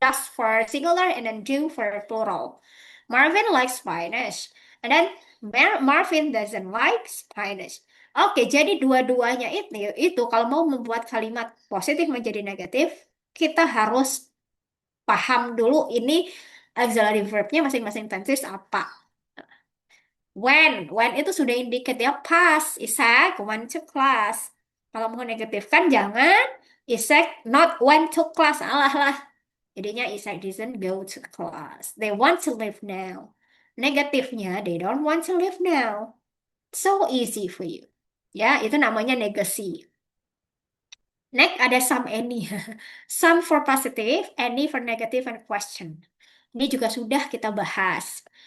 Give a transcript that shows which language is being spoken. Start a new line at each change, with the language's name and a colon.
English: Does for singular and then do for plural. Marvin likes Spanish. And then Marvin doesn't like Spanish.
Indonesian: Oke, jadi dua-duanya itu kalau mau membuat kalimat positif menjadi negatif, kita harus paham dulu ini auxiliary verb-nya masing-masing tenses apa.
English: When
Indonesian: itu sudah
English: indicate ya past. Isaac went to class.
Indonesian: Kalau mau negatif kan jangan
English: Isaac not went to class.
Indonesian: Alah lah.
English: Jadinya Isaac didn't go to class. They want to live now. Negatifnya they don't want to live now. So easy for you.
Indonesian: Ya, itu namanya negasi. Next ada some any.
English: Some for positive, any for negative and question.
Indonesian: Ini juga sudah kita bahas.